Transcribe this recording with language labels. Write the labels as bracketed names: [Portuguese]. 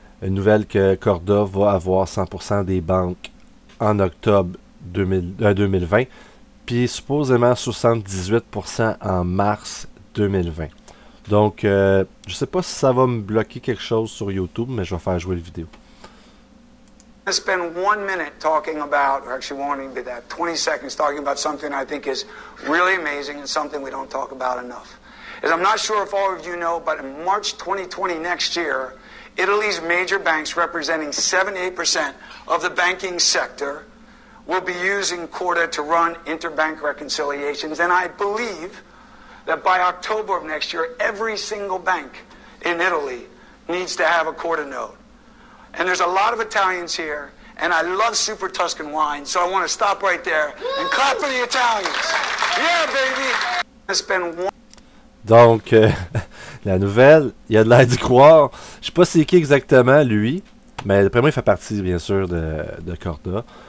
[French] Une nouvelle que Corda va avoir 100% des banques en octobre 2020, puis supposément 78% en mars 2020. Donc, je sais pas si ça va me bloquer quelque chose sur YouTube, mais je vais faire jouer la vidéo. [English] I'm going to spend 1 minute talking about, or actually won't even be that, 20 seconds talking about something I think is really amazing and something we don't talk about enough. As I'm not sure if all of you know, but in March 2020 next year, Italy's major banks representing 78% of the banking sector will be using Corda to run interbank reconciliations. And I believe that by October of next year, every single bank in Italy needs to have a Corda node. And there's a lot of Italians here, and I love Super Tuscan wine, so I want to stop right there and clap for the Italians. Yeah, baby! [French] Donc, la nouvelle, il y a de l'air d'y croire. Je sais pas c'est qui exactement, lui, mais d'après moi, il fait partie, bien sûr, de Corda.